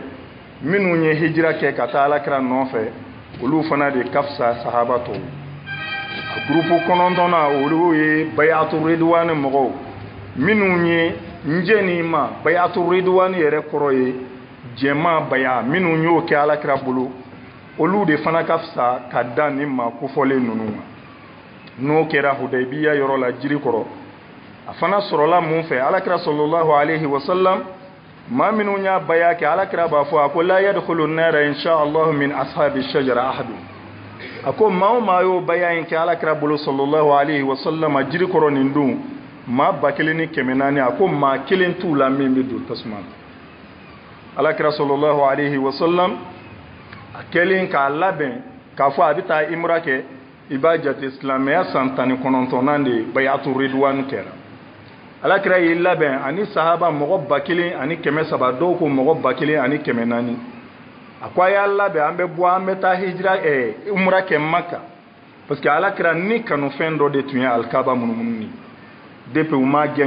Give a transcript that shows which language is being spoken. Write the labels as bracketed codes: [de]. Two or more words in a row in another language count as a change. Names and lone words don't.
[bm] minnu ye hijira kɛ ka taa alakira nɔfɛ olu fana de ka fisa sahaba tɔw a groupe 9 olu ye [ar] بيعة الرضوان [bm] mɔgɔw minnu ye njɛni ma [ar] بيعة الرضوان [bm] yɛrɛ kɔrɔ ye jɛma baya minnu y'o kɛ alakira bolo olu de fana ka fisa ka da ni ma kofɔlen ninnu ma n'o kɛra hudaybiya yɔrɔ la jiri kɔrɔ a fana sɔrɔla mun fɛ alakira [ar] صلى الله عليه وسلم [bm] maa minnu y'a baya kɛ alakira b'a fɔ a ko la [ar] يدخل النار إن شاء الله من أصحاب الشجرة أحد [bm] a ko maa o maa y'o baya in kɛ alakira bolo [ar] صلى الله عليه وسلم [bm] a jiri kɔrɔ nin don maa 1400 a ko maa kelen t'u la min bɛ don tasuma na alakira [ar] صلى الله عليه وسلم [bm] a kɛlen k'a labɛn k'a fɔ a bɛ taa imra kɛ i b'a jate silamɛya san 19 de [ar] بيعة الرضوان [bm] kɛra alakira y'i labɛn ani sahaba mɔgɔ 1300 dɔw ko mɔgɔ 1400 a ko a y'a labɛn an bɛ bɔ an bɛ taa hijira umra kɛ Maka [fr] parce que [bm] alakira ni kanufɛn dɔ de tun ye alikaba munumunu ni depuis u ma gɛn